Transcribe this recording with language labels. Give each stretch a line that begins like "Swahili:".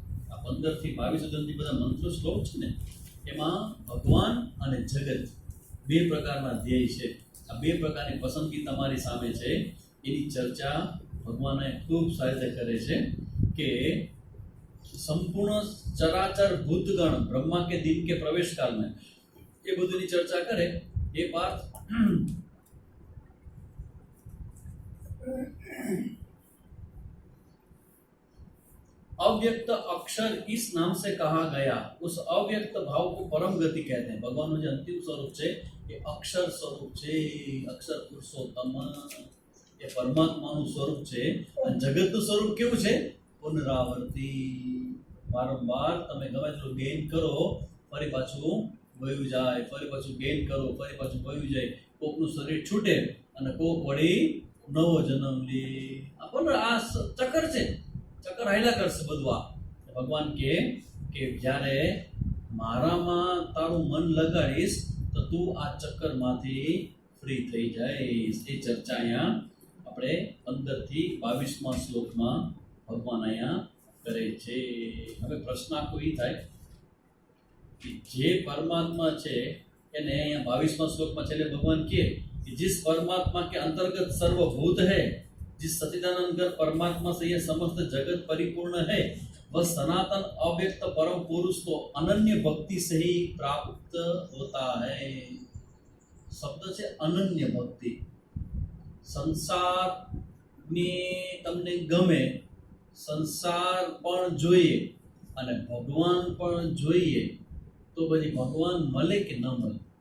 Gujarati: આ 15 થી 22 સુધીની બધા મંત્રો શ્લોક છે ને, એમાં ભગવાન અને જગત 2 પ્રકારના ધ્યેય છે. આ 2 પ્રકારની પસંદગી તમારી સામે છે. એની ચર્ચા ભગવાને ખૂબ સારી રીતે કરે છે કે સંપૂર્ણ ચરાચર ભૂતગણ બ્રહ્મા કે દિન કે પ્રવેશ
Hindi: काल में
Gujarati: એ બધુંની ચર્ચા કરે.
Hindi: એ પાર્થ अव्यक्त अक्षर इस नाम से कहा गया. उस अव्यक्त भाव को परम गति कहते हैं.
Gujarati: भगवान નું જે અંતિમ સ્વરૂપ છે એ અક્ષર સ્વરૂપ છે, અક્ષર પુરુષોત્તમ એ પરમાત્માનું સ્વરૂપ છે. અને જગતનું સ્વરૂપ કેવું છે? પુનરાવર્તી. વારંવાર તમે ગમે તેટલું ગેઇન કરો ફરી પાછું વયું જાય, ફરી પાછું ગેઇન કરો ફરી પાછું વયું જાય. કોકનું શરીર છૂટે અને કોક વળી નવો જન્મ લે. આ ચક્કર છે, ચક્કર હાલ્યા કરશે બધું. આ ભગવાન કહે કે જ્યારે મારામાં તારું મન લગાડીશ તો તું આ ચક્કરમાંથી ફ્રી થઈ જઈશ. એ ચર્ચા અહીંયા આપણે 15 થી 22મા શ્લોકમાં ભગવાન અહીંયા કરે છે. હવે પ્રશ્ન આખો એ થાય
Hindi: कि जे परमात्मा
Gujarati: છે એને અહીંયા 22મા શ્લોકમાં છેલ્લે ભગવાન કહે
Hindi: कि जिस परमात्मा के अंतर्गत सर्वभूत है, जिस सच्चिदानंद परमात्मा से यह समस्त जगत परिपूर्ण है, वह सनातन अव्यक्त परम पुरुष तो अनन्य भक्ति से ही प्राप्त होता है.
Gujarati: શબ્દ છે અનન્ય ભક્તિ. સંસારની તમને ગમે, સંસાર પણ જોઈએ અને ભગવાન પણ જોઈએ, તો પછી ભગવાન મળે કે ન મળે?